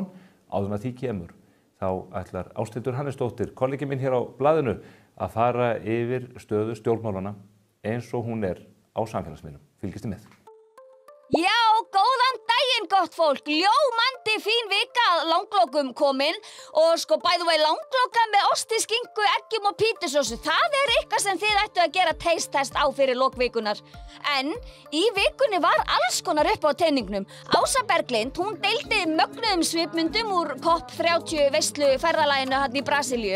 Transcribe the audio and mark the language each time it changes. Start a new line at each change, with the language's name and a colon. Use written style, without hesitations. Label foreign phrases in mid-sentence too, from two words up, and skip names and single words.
Icelandic: Áður en að því kemur, þá ætlar Ásthildur Hannesdóttir, kollegi minn hér á blaðinu, að fara yfir stöðu stjórnmálana eins og hún er á samfélagsmiðlum. Fylgist þið með. Já, góðan daginn gott fólk, ljómandi fín vika að langlokum komin og sko
English: by the way
Icelandic: langloka með osti, skinku, eggjum og pítusósu, það eitthvað sem þið ættu að gera
English: taste test
Icelandic: á fyrir lokvikunar. En í vikunni var alls konar upp á teningnum. Ása Berglind, hún deildi mögnuðum svipmyndum úr COP30 veislu ferðalaginu hann í Brasilíu.